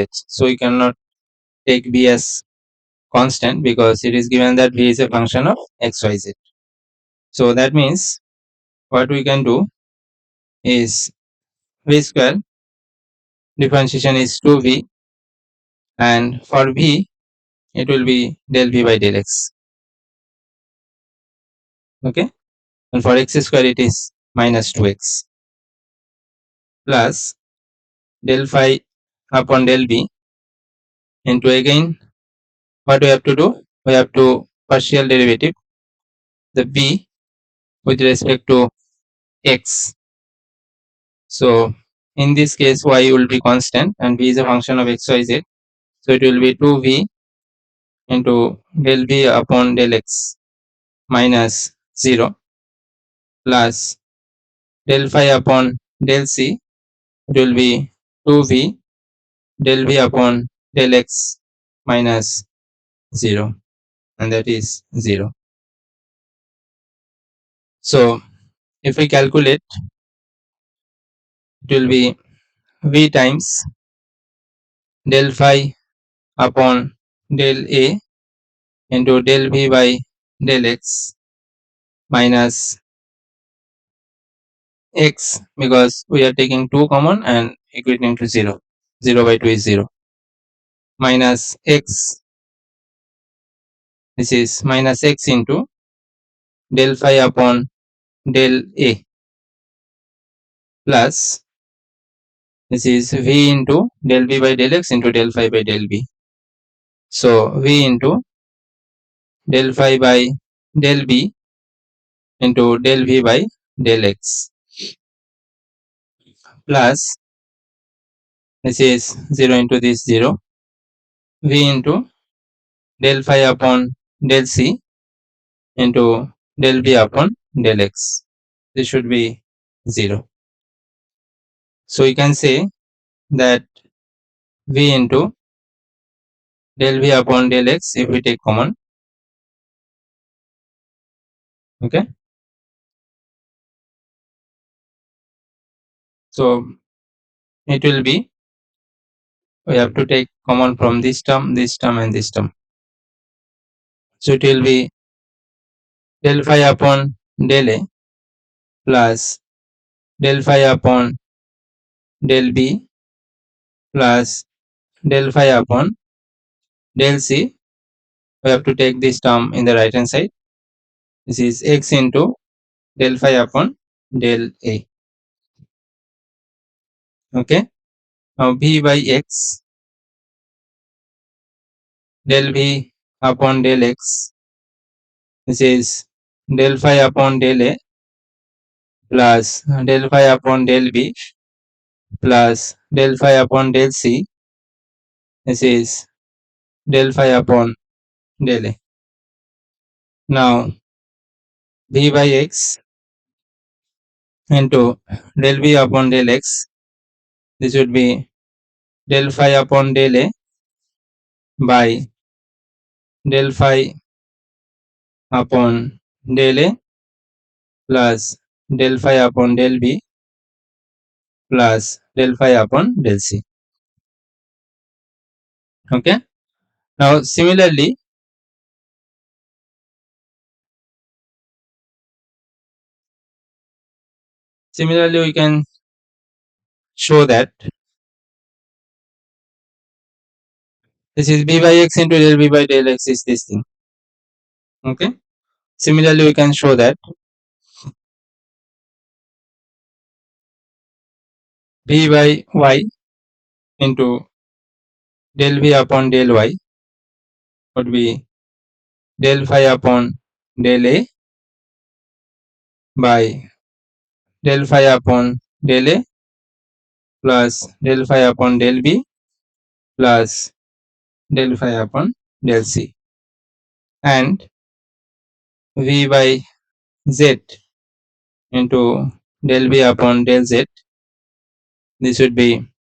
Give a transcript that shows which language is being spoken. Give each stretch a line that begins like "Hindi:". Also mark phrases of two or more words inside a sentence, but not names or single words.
English: So you cannot take v as constant, because it is given that v is a function of xyz. So that means what we can do is v square differentiation is 2v, and for v it will be del v by del x. Okay, and for x square it is minus 2x plus del phi upon del b into, again what we have to do, we have to partial derivative the b with respect to x. So in this case y will be constant and v is a function of x, y, z. So it will be 2v into del v upon del x minus 0 plus del phi upon del c. It will be 2v del v upon del x minus 0, and that is 0. So if we calculate, it will be v times del phi upon del a into del v by del x minus x, because we are taking 2 common and equating to 0. 0 by 2 is 0. Minus x, this is minus x into del phi upon del a plus this is v into del v by del x into del phi by del b. So v into del phi by del b into del v by del x plus this is 0 into this 0, v into del phi upon del c into del v upon del x. This should be 0. So you can say that v into del v upon del x, if we take common, okay, so it will be, we have to take common from this term and this term. So it will be del phi upon del a plus del phi upon del b plus del phi upon del c. We have to take this term in the right hand side. This is x into del phi upon del a. Okay. Now v by x, del v upon del x, this is del phi upon del a plus del phi upon del b plus del phi upon del c. This is del phi upon del a. Now v by x into del v upon del x, this would be del phi upon del a by del phi upon del a plus del phi upon del b plus del phi upon del c. Okay. Now similarly we can show that this is b by x into del b by del x is this thing. Okay. Similarly we can show that b by y into del v upon del y would be del phi upon del a by del phi upon del a plus del phi upon del b plus del phi upon del c, and v by z into del b upon del z, this would be